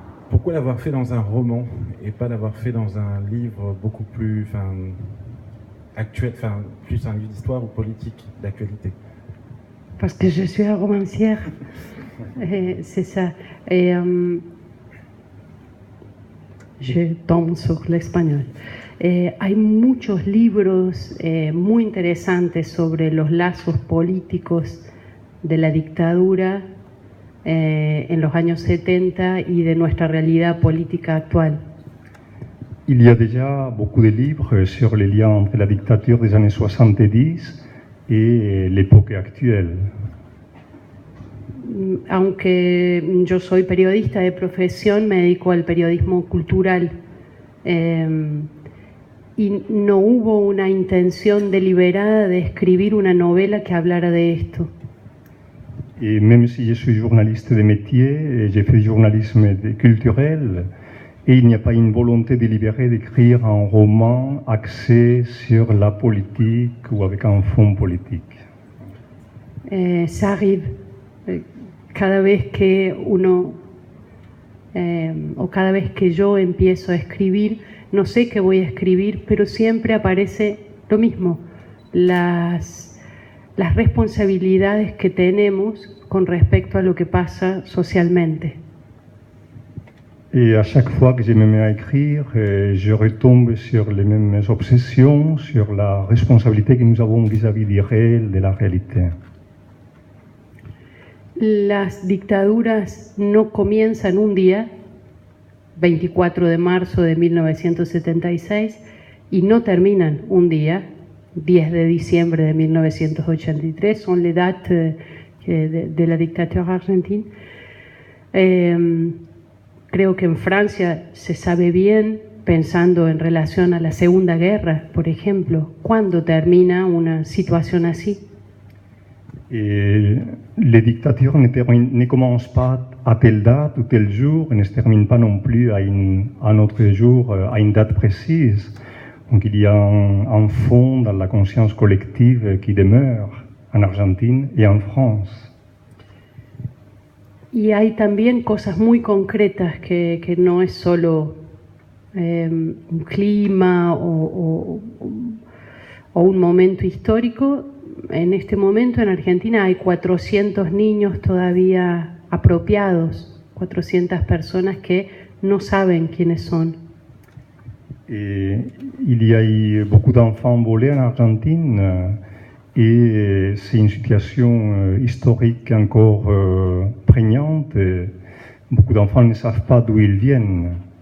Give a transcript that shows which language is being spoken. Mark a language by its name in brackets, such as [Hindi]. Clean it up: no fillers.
[French] Pourquoi l'avoir fait dans un roman et pas l'avoir fait dans un livre beaucoup plus actuel, plus un livre d'histoire ou politique, d'actualité? Parce que je suis romancière, c'est ça. Et je tombe sur l'espagnol. [Spanish] Hay muchos libros muy interesantes sobre los lazos políticos de la dictadura en los años 70 y de nuestra realidad política actual. [French] Il y a déjà beaucoup de livres sur les liens entre la dictature des années 70 et l'époque actuelle. [Spanish] Aunque yo soy periodista de profesión, me dedico al periodismo cultural y no hubo una intención deliberada de escribir una novela que hablara de esto. [French] Et même si je suis journaliste de métier, j'ai fait du journalisme culturel, et il n'y a pas une volonté délibérée d'écrire un roman axé sur la politique ou avec un fond politique. Ça arrive. [Spanish] Cada vez que uno o cada vez que yo empiezo a escribir, no sé qué voy a escribir, pero siempre aparece lo mismo, las responsabilidades que tenemos con respecto a lo que pasa socialmente. [French] Et à chaque fois que je me mets à écrire, je retombe sur les mêmes obsessions, sur la responsabilité que nous avons vis-à-vis du réel, de la réalité. [Spanish] Las dictaduras no comienzan un día, 24 de marzo de 1976, y no terminan un día, 10 de diciembre de 1983, son [French] les dates [Spanish] de la dictadura argentina. Creo que en Francia se sabe bien, pensando en relación a la Segunda Guerra, por ejemplo, cuándo termina una situación así. [French] Et les dictatures ne commencent pas à telle date ou tel jour, et ne se terminent pas non plus à un autre jour, à une date précise. Donc il y a un fond dans la conscience collective qui demeure en Argentine et en France. [Spanish] Y hay también cosas muy concretas que no es solo un clima o un momento histórico. En este momento en Argentina hay 400 niños todavía apropiados, 400 personas que no saben quiénes son. [French] Et il y a eu beaucoup d'enfants volés en Argentine et c'est une situation historique encore prégnante. Beaucoup d'enfants ne savent pas d'où ils viennent.